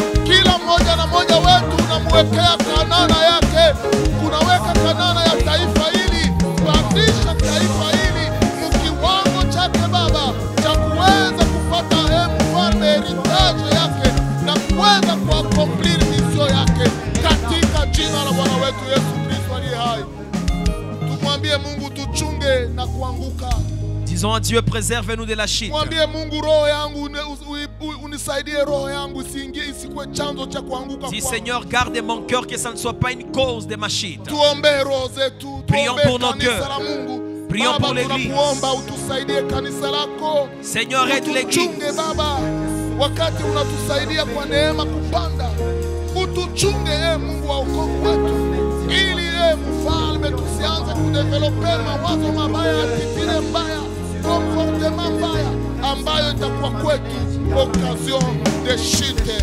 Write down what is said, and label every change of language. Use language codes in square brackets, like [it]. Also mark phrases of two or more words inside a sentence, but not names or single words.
[sw] Kila mmoja na mmoja wetu unamwekea Kanana yake, kunaweka Kanana ya taifa hili, pandisha taifa hili mkiwango chake Baba, cha kuweza kupata mfalme heritage yake na kuweza kuakomplir misio yake katika jina la Bwana wetu Yesu Kristo aliye hai. Tumwambie Mungu tuchunge na kuanguka. [fr] Disons à Dieu, préserve-nous de la chute. Dis Seigneur, garde mon cœur que ça ne soit pas une cause de ma chute. Prions pour nos cœurs. Prions pour l'église. Seigneur, aide l'église. [sw] Wakati unatusaidia kwa neema kupanda, utuchunge Mungu wa wokovu wetu, ili mfalme tusianze kudeveloper mawazo mabaya, atitire mbaya, comportement mbaya ambayo itakuwa kwetu [fr] occasion de chute.